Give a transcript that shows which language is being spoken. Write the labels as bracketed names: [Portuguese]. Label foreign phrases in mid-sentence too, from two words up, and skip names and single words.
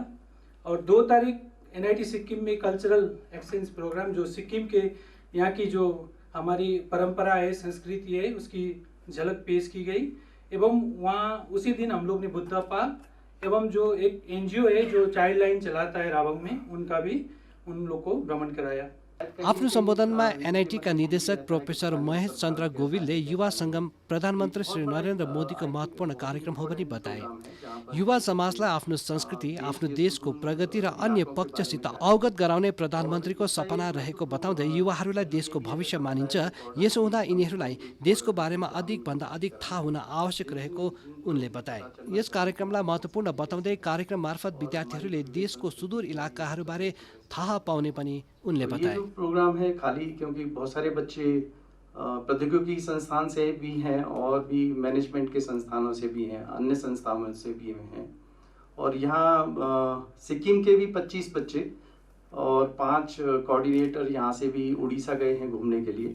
[Hindi] और 2 तारीख NIT सिक्किम में [English] cultural exchange programme [Hindi] जो सिक्किम के यहाँ की जो हमारी परंपरा है, संस्कृति है, उसकी झलक पेश की गई। एवं वहाँ उसी दिन हम लोग ने बुद्ध पार्क एवं जो एक NGO है जो चाइल्ड लाइन चलाता है रावंग में, उनका भी उन लोग को भ्रमण कराया। [Nepali] आफ्नो सम्बोधनमा NIT का निदेशक प्रोफेसर महेश चन्द्र गोविलले युवा सङ्गम प्रधानमन्त्री श्री नरेन्द्र मोदीको महत्त्वपूर्ण कार्यक्रम हो भनी बताए। युवा समाजलाई आफ्नो संस्कृति, आफ्नो देशको प्रगति र अन्य पक्षसित अवगत गराउने प्रधानमन्त्रीको सपना रहेको बताउँदै युवाहरूलाई देशको भविष्य मानिन्छ। यसो हुँदा यिनीहरूलाई देशको बारेमा अधिकभन्दा अधिक थाहा हुन आवश्यक रहेको उनले बताए। यस कार्यक्रमलाई महत्त्वपूर्ण बताउँदै कार्यक्रम मार्फत विद्यार्थीहरूले देशको सुदूर इलाकाहरूबारे थाहा पाउने पनि उनले बताए। [Hindi] ये जो प्रोग्राम है खाली क्योंकि बहुत सारे बच्चे प्रौद्योगिकी संस्थान से भी हैं और भी मैनेजमेंट के संस्थानों से भी हैं, अन्य संस्थानों से भी हैं। और यहाँ सिक्किम के भी 25 बच्चे और 5 कोऑर्डिनेटर यहाँ से भी उड़ीसा गए हैं घूमने के लिए।